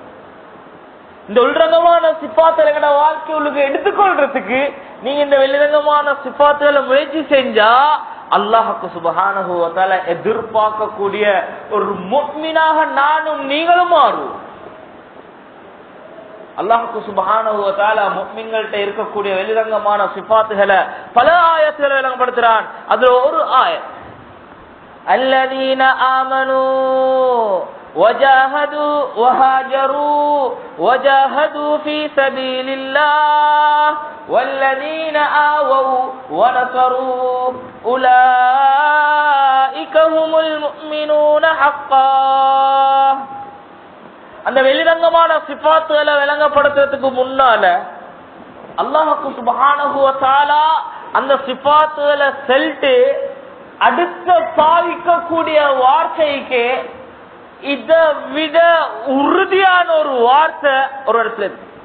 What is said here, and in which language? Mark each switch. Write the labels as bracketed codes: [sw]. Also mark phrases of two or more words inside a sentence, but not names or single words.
[ta] இந்த உள்ரங்கமான சிஃபாத்துகளை வாழ்க்கையுள்ள எடுத்துக்கொள்றதுக்கு நீங்க இந்த வெளிரங்கமான சிஃபாத்துகளை முயற்சி செஞ்சா அல்லாஹ் [ar] سبحانه وتعالى [ta] எதிர்பார்க்கக்கூடிய ஒரு முஃமினாக நானும் நீங்களும் மாறுவோம். அல்லாஹ் [ar] سبحانه وتعالى [ta] முஃமின்கள்ட்ட இருக்கக்கூடிய வெளிரங்கமான சிஃபாத்துகளை பல ஆயத்துல விளங்கப்படுத்துறான். அதுல ஒரு ஆயத், [ar] الذين آمنوا وجاهدوا وهاجروا وجاهدوا في سبيل الله والذين آووا ونصروا أولئك هم المؤمنون حقا. [ta] அந்த வெளிரங்கமான சிஃபாத்துகளை விளங்கப்படுத்துறதுக்கு முன்னால அல்லாஹ் [ar] سبحانه وتعالى [ta] அந்த சிஃபாத்துகளை சொல்லிட்டு அடுத்த பாவிக்கக்கூடிய வார்த்தைக்கு இதை விட உறுதியான ஒரு வார்த்தை ஒரு இடத்துல இருக்கு.